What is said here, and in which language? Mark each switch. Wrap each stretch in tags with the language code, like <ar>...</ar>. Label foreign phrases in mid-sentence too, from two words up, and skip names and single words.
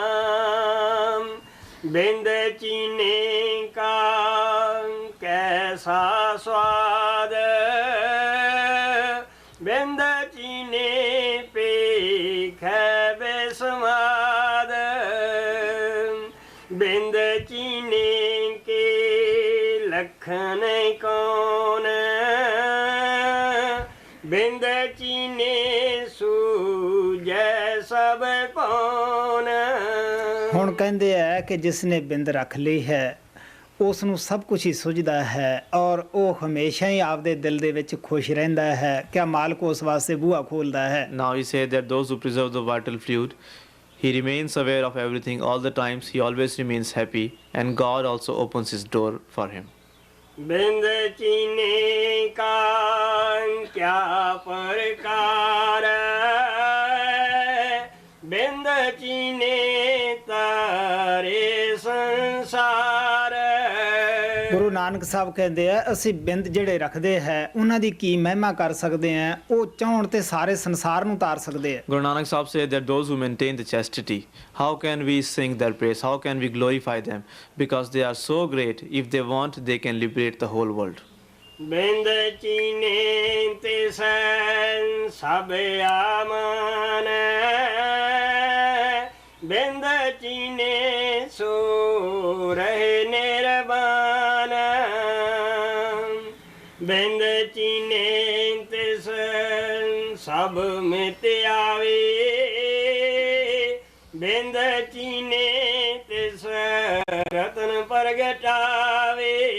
<pa>ਬਿੰਦ ਚੀਨੇ ਕਾ ਕੈਸਾ ਸਵਾਦ ਬਿੰਦ ਚੀਨੇ ਪੇ ਖੈ ਬੇਸਮਾਦ ਬਿੰਦ ਚੀਨੇ ਕੇ ਲਖਨ ਕੌਣ ਬਿੰਦ ਚੀਨੇ ਸੂਝੈ ਸਭ ਕੌਣ। ਹੁਣ ਕਹਿੰਦੇ ਆ ਕਿ ਜਿਸ ਨੇ ਬਿੰਦ ਰੱਖ ਲਈ ਹੈ ਉਸ ਨੂੰ ਸਭ ਕੁਝ ਹੀ ਸੁਝਦਾ ਹੈ ਔਰ ਉਹ ਹਮੇਸ਼ਾ ਹੀ ਆਪਦੇ ਦਿਲ ਦੇ ਵਿੱਚ ਖੁਸ਼ ਰਹਿੰਦਾ ਹੈ। ਕਿਆ ਮਾਲਕ ਉਸ ਵਾਸਤੇ ਬੂਹਾ ਖੋਲਦਾ ਹੈ।</pa> <en>Now we say that those who preserve the vital fluid, he remains aware of everything all the times, he always remains happy, and God also opens his door for him.</en> <pa>ਬਿੰਦ ਚੀਨੇ ਕਾ ਕਿਆ ਪ੍ਰਕਾਰ ਬਿੰਦ ਚੀਨੇ ਤਾਰੇ ਸੰਸਾਰ। ਗੁਰੂ ਨਾਨਕ ਸਾਹਿਬ ਕਹਿੰਦੇ ਆ ਅਸੀਂ ਬਿੰਦ ਜਿਹੜੇ ਰੱਖਦੇ ਹੈ ਉਹਨਾਂ ਦੀ ਕੀ ਮਹਿਮਾ ਕਰ ਸਕਦੇ ਆ ਉਹ ਚਾਹਣ ਤੇ ਸਾਰੇ ਸੰਸਾਰ ਨੂੰ ਤਾਰ ਸਕਦੇ ਆ।</pa> <en>Guru Nanak Sahib said that those who maintain the chastity, how can we sing their praise, how can we glorify them, because they are so great, if they want they can liberate the whole world.</en> <pa>ਬਿੰਦ ਚੀਨੇ ਤੇ ਸੈਨ ਸਭ ਆਮਨ ਬਿੰਦ ਚੀਨੇ ਸੋ ਰਹੇ ਨਿਰਵਾਨ ਬਿੰਦ ਚੀਨੇ ਤੇ ਸੈਨ ਸਭ ਮਿਟ ਆਵੇ ਬਿੰਦ ਚੀਨੇ ਤੇ ਰਤਨ ਪ੍ਰਗਟਾਵੇ</pa>